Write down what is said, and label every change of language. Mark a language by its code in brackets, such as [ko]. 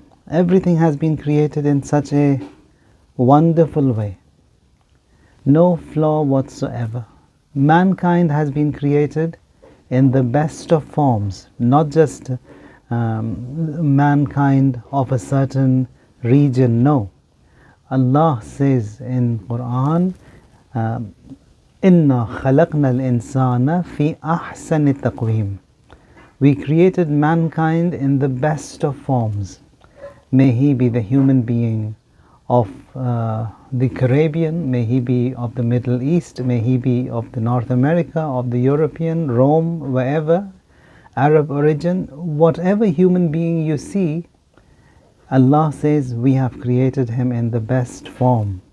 [en] Everything has been created in such a wonderful way. No flaw whatsoever. Mankind has been created in the best of forms, not just mankind of a certain region. No. Allah says in Quran, [ar] إِنَّا خَلَقْنَا الْإِنسَانَ فِي أَحْسَنِ تَقْوِيمٍ. [en] We created mankind in the best of forms. May he be the human being of the Caribbean, may he be of the Middle East, may he be of the North America, of the European, Rome, wherever, Arab origin, whatever human being you see, Allah says we have created him in the best form.